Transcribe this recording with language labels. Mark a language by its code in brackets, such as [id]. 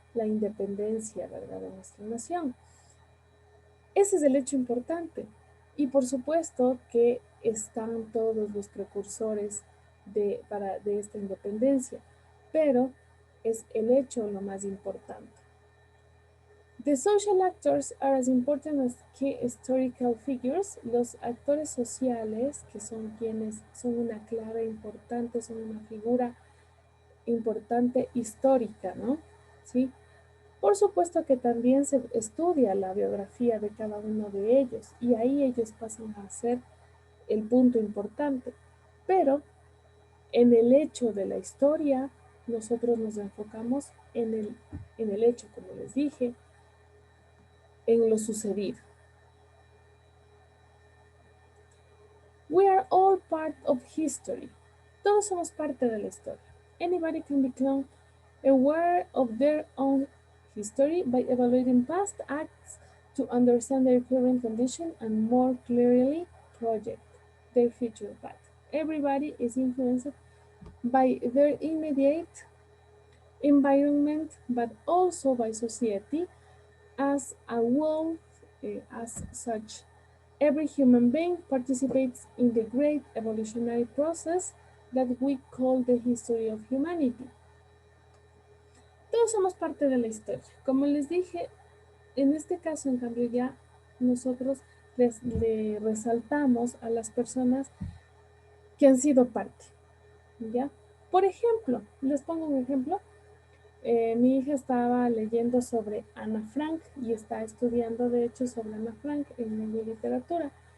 [es] La independencia, ¿verdad?, de nuestra nación. Ese es el hecho importante. Y por supuesto que están todos los precursores de esta independencia, pero es el hecho lo más importante. [en] The social actors are as important as key historical figures. [es] Los actores sociales, que son quienes son una clave importante, son una figura importante histórica, ¿no? ¿Sí? Por supuesto que también se estudia la biografía de cada uno de ellos y ahí ellos pasan a ser el punto importante. Pero en el hecho de la historia, nosotros nos enfocamos en el hecho, como les dije, en lo sucedido. [en] We are all part of history. [es] Todos somos parte de la historia. [en] Anybody can become aware of their own history by evaluating past acts to understand their current condition and more clearly project their future path. Everybody is influenced by their immediate environment, but also by society as a whole, as such. Every human being participates in the great evolutionary process that we call the history of humanity. [es] Todos somos parte de la historia. Como les dije, en este caso, en cambio, ya nosotros le resaltamos a las personas que han sido parte, ¿ya? Por ejemplo, les pongo un ejemplo. Mi hija estaba leyendo sobre Ana Frank y está estudiando, de hecho, sobre Ana Frank en lengua y literatura.